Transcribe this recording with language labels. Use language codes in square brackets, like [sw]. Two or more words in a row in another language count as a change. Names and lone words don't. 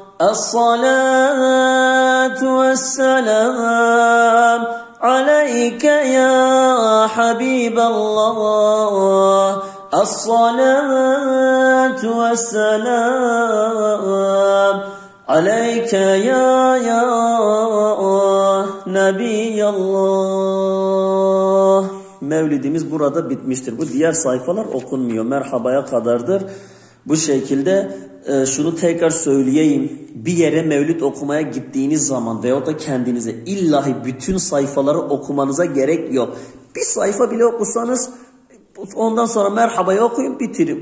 [ar] الصلاة والسلام عليك يا حبيب الله الصلاة والسلام عليك يا نبي الله. [tr] Mevlidimiz burada bitmiştir. Bu diğer sayfalar okunmuyor. Merhabaya kadardır. Bu şekilde şunu tekrar söyleyeyim. Bir yere mevlid okumaya gittiğiniz zaman veyahut da kendinize illahi bütün sayfaları okumanıza gerek yok. Bir sayfa bile okusanız ondan sonra merhabayı okuyun bitirin.